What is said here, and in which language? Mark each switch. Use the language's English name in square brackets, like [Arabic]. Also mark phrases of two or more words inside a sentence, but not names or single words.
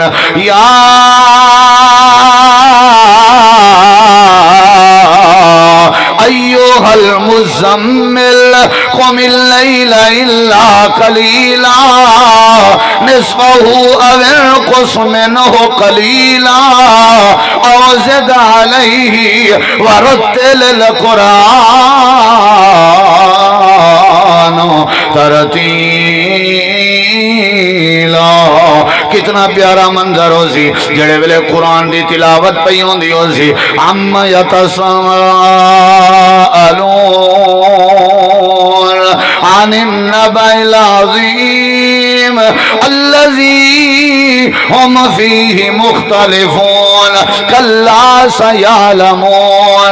[Arabic] یا ایوہ المزمل قم اللیل الا قلیلا نصفہ او انقص منہ قلیلا او زد علیہ ورتل القرآن ترتیلا. [Saraiki] کتنا پیارا منظر ہو سی جڑے ویلے قرآن دی تلاوت پئی ہوندی ہو سی. [Arabic] عم یتساءلون عن النبأ العظیم الذی هم فیہ مختلفون کلا سیعلمون